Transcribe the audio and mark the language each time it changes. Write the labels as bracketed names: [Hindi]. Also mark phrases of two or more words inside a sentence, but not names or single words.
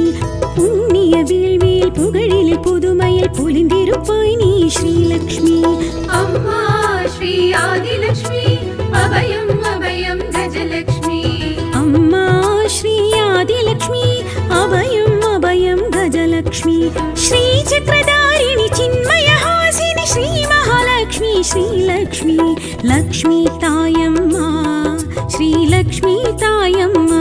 [Tamil] புண்ணிய வேள்வியில் புகழினில் புதுமையில் பொலிந்திருப்பாய் நீ ஸ்ரீலக்ஷ்மி. அம்மா ஸ்ரீ ஆதிலக்ஷ்மி அபயம் அபயம் கஜலக்ஷ்மி. அம்மா ஸ்ரீ ஆதிலக்ஷ்மி அபயம் அபயம் கஜலக்ஷ்மி. [Sanskrit] श्रीचक्रधारिणि चिन्मयहासिनि श्रीमहालक्ष्मी श्रीलक्ष्मी लक्ष्मी तायम्मा श्रीलक्ष्मी तायम्मा